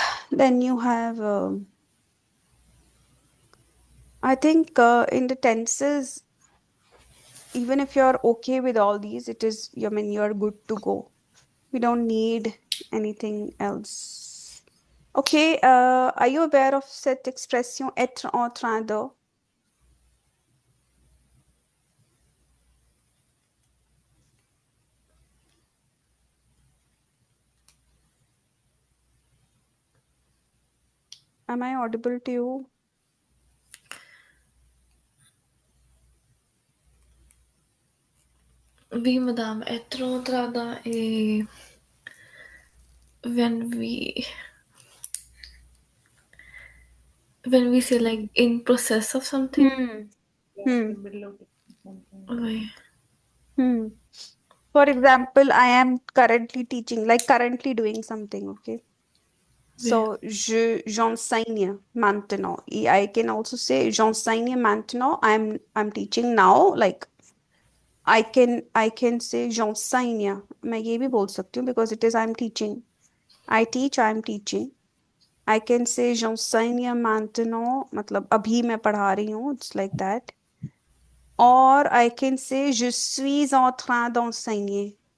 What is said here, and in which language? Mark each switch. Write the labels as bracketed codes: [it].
[en] Then you have, I think in the tenses, even if you're okay with all these, I mean, you're good to go. We don't need anything else. Okay, are you aware of [fr] cette expression être en train de? [en] Am I audible to you? [fr] Oui, madame, être entrada et [en] when we say like in process of something. Hmm. Hmm. [fr] Oui. Hmm. [en] For example, I am currently teaching, like currently doing something, okay? [fr] Oui. [en] So, [fr] j'enseigne maintenant. [en] I can also say j'enseigne maintenant. I'm teaching now. Like I can say [fr] j'enseigne. [hi] मैं ये भी बोल सकती हूँ [en] because it is I'm teaching. I teach, I'm teaching. I can say [fr] j'enseigne maintenant. [hi] मतलब अभी मैं पढ़ा रही हूँ. [en] It's like that. Or I can say [fr] je suis en train d'enseigner.